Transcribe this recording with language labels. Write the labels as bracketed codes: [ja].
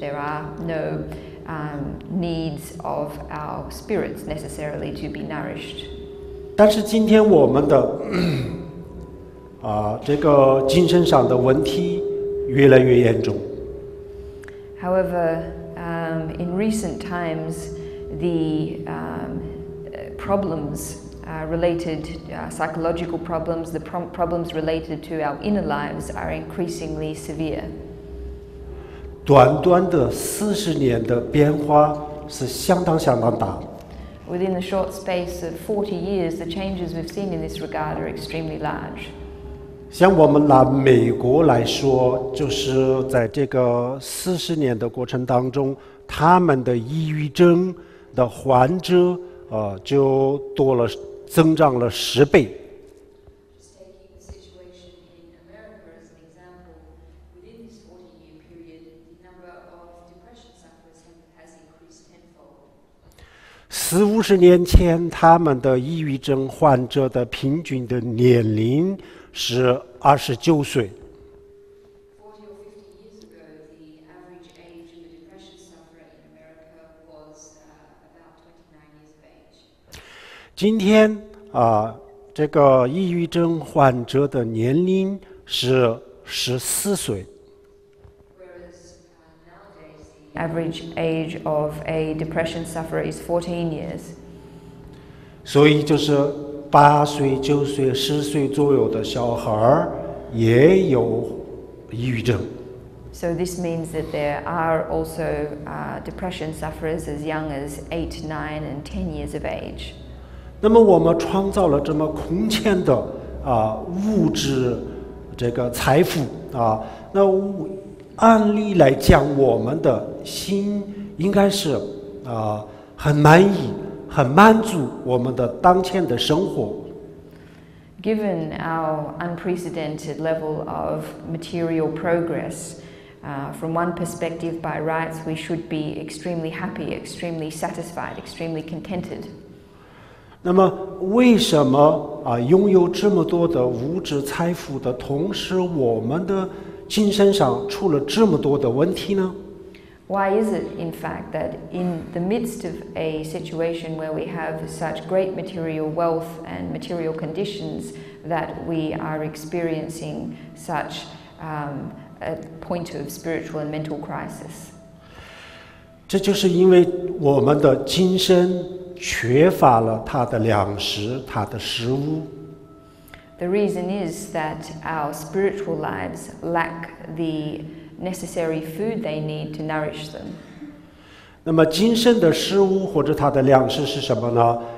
[en] There are no needs of our spirits necessarily to be nourished. [zh] 但是今天我们的这个精神上的问题越来越严重。 [en] However, in recent times, the problems related psychological problems, the problems related to our inner lives are increasingly severe. [zh] 短短的40年的变化是相当大。 [en] Within the short space of 40 years, the changes we've seen in this regard are extremely large. [zh] 像我们拿美国来说，就是在这个40年的过程当中，他们的抑郁症的患者就增长了10倍。 [en] Just taking the situation in America as an example, within this 40-year period, the number of depression sufferers has increased tenfold. [zh] 40-50年前，他们的抑郁症患者的平均的年龄是29岁。 [en] 40 or 50 years ago, the average age of a depression sufferer in America was about 29 years of age. [zh] 今天这个抑郁症患者的年龄是14岁。 [en] Whereas nowadays, the average age of a depression sufferer is 14 years. [zh] 所以就是8岁、9岁、10岁左右的小孩也有抑郁症。 [en] So this means that there are also depression sufferers as young as 8, 9, and 10 years of age. [zh] 那么我们创造了这么空前的物质这个财富那按理来讲，我们的心应该是很满意、很满足我们的当前的生活。 [en] Given our unprecedented level of material progress, from one perspective, by rights, we should be extremely happy, extremely satisfied, extremely contented. [zh] 那么，为什么拥有这么多的物质财富的同时，我们的精神上出了这么多的问题呢？ [en] Why is it, in fact, that in the midst of a situation where we have such great material wealth and material conditions, that we are experiencing such a point of spiritual and mental crisis? [zh] 这就是因为我们的精神缺乏了它的粮食，它的食物。 [en] The reason is that our spiritual lives lack the necessary food they need to nourish them. [zh] 那么精神的食物或者它的粮食是什么呢？